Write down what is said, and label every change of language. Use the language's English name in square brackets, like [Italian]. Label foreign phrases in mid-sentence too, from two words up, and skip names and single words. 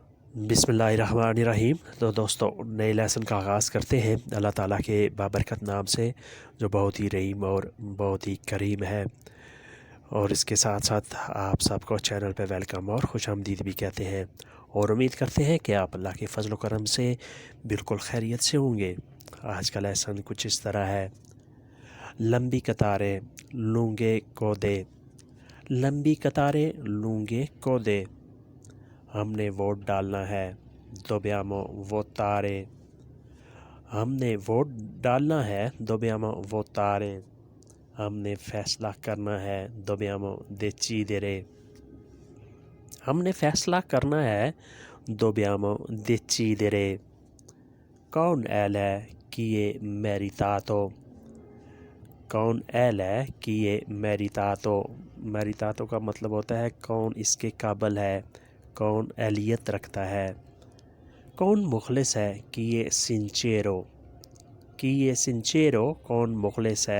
[Arabic] بسم اللہ الرحمن الرحیم۔ [Urdu] تو دوستو نئے لیسن کا آغاز کرتے ہیں اللہ تعالیٰ کے بابرکت نام سے جو بہت ہی رحیم اور بہت ہی کریم ہے، اور اس کے ساتھ ساتھ آپ سب کو چینل پہ ویلکم اور خوش آمدید بھی کہتے ہیں، اور امید کرتے ہیں کہ آپ اللہ کے فضل و کرم سے بالکل خیریت سے ہوں گے۔ آج کا لیسن کچھ اس طرح ہے: لمبی قطاریں [Italian] lunghe code, [Urdu] لمبی قطاریں [Italian] lunghe code, [Urdu] ہم نے ووٹ ڈالنا ہے [Italian] dobbiamo votare، [Urdu] ہم نے ووٹ ڈالنا ہے [Italian] dobbiamo votare، [Urdu] ہم نے فیصلہ کرنا ہے [Italian] dobbiamo decidere، [Urdu] ہم نے فیصلہ کرنا ہے [Italian] dobbiamo decidere۔ Con è chi è meritato، [Urdu] کون ہے کہ یہ میریتاتو کا مطلب ہوتا ہے کون اس کے قابل ہے، کون اہلیت رکھتا ہے۔ کون مخلص ہے کہ یہ سنچیرو، کون مخلص ہے۔